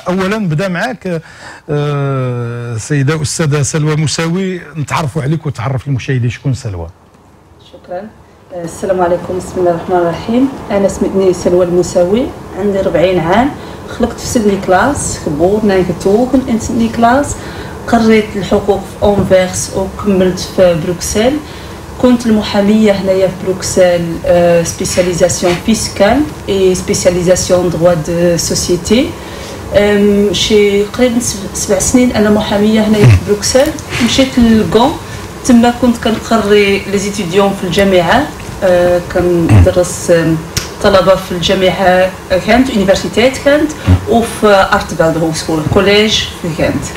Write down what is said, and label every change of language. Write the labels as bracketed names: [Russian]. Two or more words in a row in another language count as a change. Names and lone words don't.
[Arabic] اولا نبدا معك سيده استاذه سلوى مساوي، نتعرفوا عليك وتعرف المشاهدين شكون سلوى. شكرا. السلام عليكم، بسم الله الرحمن الرحيم. انا سميتني سلوى المساوي، عندي 40 عام، خلقت في سيدني كلاس، [Dutch] geboren en getogen in سيدني كلاس. [Arabic] قريت الحقوق في أونفيرس وكملت في بروكسل. كنت المحاميه هنايا في بروكسل، [French] spécialisation fiscale et spécialisation droit des sociétés. [Arabic] شي قريب 7 سنين انا محاميه هنايا في بروكسل. مشيت للغون، تما كنت كنقري [French] les études [Arabic] في الجامعه، كندرس طلبه في الجامعه كانت يونيفرسيتيت كانت، وفي ارتفالد هو سكول كوليج في كانت.